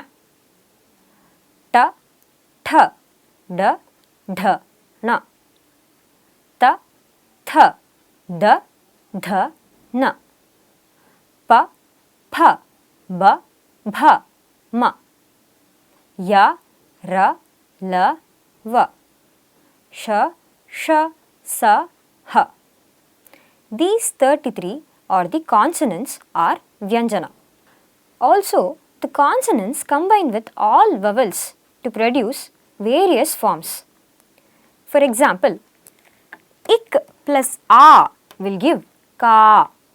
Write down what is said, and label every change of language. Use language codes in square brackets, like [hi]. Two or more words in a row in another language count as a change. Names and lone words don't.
[sa] Ta, Tha, Da, Dha, Na, Ta, Tha, Da, Dha, Na, Pa, Pha, Ba, Bha, Ma, Ya, Ra, La, Va, Sh, Sh, Sa, Ha. [en] These 33 or the consonants are Vyanjana. Also, the consonants combine with all vowels to produce various forms. For example, Ik plus A will give Ka.